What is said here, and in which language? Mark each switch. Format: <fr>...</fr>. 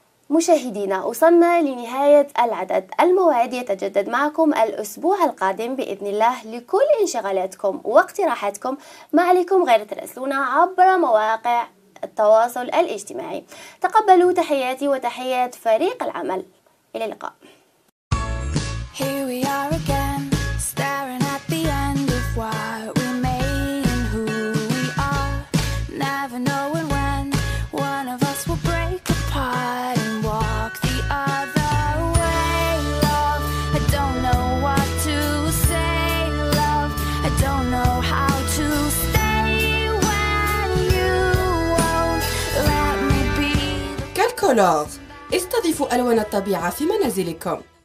<ar>مشاهدينا وصلنا لنهاية العدد، الموعد يتجدد معكم الأسبوع القادم بإذن الله. لكل انشغالاتكم واقتراحاتكم ما عليكم غير تراسلونا عبر مواقع التواصل الاجتماعي. تقبلوا تحياتي وتحيات فريق العمل، إلى اللقاء.</ar> <en>Here we are again, staring at the end of what we made and who we are, never knowing when one of us will break apart and walk the other way. Love, I don't know what to say. Love, I don't know how to stay when you won't let me be.</en> <ar>كالكولور، استضيفوا ألوان الطبيعة في منازلكم.</ar>